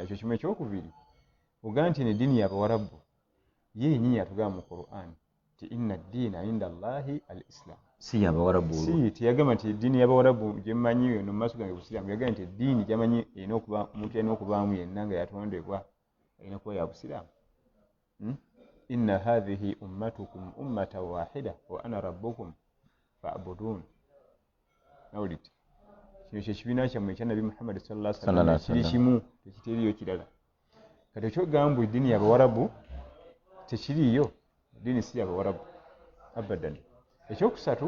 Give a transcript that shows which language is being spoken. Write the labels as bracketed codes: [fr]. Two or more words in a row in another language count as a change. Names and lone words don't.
[lg] Ekyo kimu ekyokubiri ogaa nti eddiini y'Abawarabu ye yennyini yatugamba mu Qur'an ti [ar] إن الدين عند الله الإسلام. [lg] Si y'Abawarabu si teyagamba nti eddiini y'Abawarabu gye mmanyi no mu maaso gange busiraamu, yagamba nti eddiini gyamanyi erina okuba omuntu yalina okubaamu yenna nga yatondebwa erina kuba ya busiraamu. [ar] إن هذه أمتكم أمة واحدة وأنا ربكم فاعبدون. [lg] Nawulidde kino kyekibiina kyammwe ekya Nabi Muhammad [ar] صلى الله عليه وسلم [lg] kiri kimu tekitiriyo kirala. Kati ekyogamba eddiini y'Abawarabu tekiriyo, eddiini si y'Abawarabu abadan. Ekyokusatu